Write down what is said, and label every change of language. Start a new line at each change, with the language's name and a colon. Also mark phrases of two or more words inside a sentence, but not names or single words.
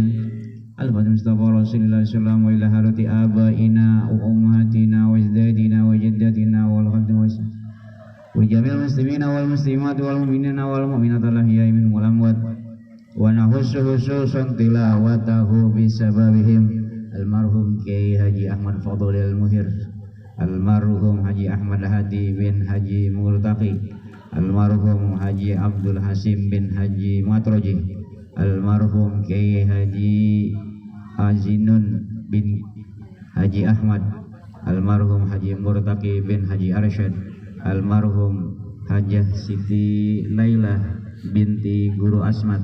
Arabic: الفاتحة مصطفى رسول الله صلى الله عليه وسلم وإلى حضرة آبائنا وأمهاتنا وأجدادنا وجداتنا والخلق وجميع المسلمين والمسلمات والمؤمنين والمؤمنات الأحياء منهم والأموات ونخص خصوصا تلاوته بسببهم المرحوم Kiai
Indonesian: Haji Ahmad Fadl Al-Muhir, almarhum Haji Ahmad Hadi bin Haji Murtaqi, almarhum Haji Abdul Hasim bin Haji Matroji, almarhum Kiai Haji Azinun bin Haji Ahmad, almarhum Haji Murtaqi bin Haji Arsyad, almarhum Hajah Siti Laila binti Guru Asmat,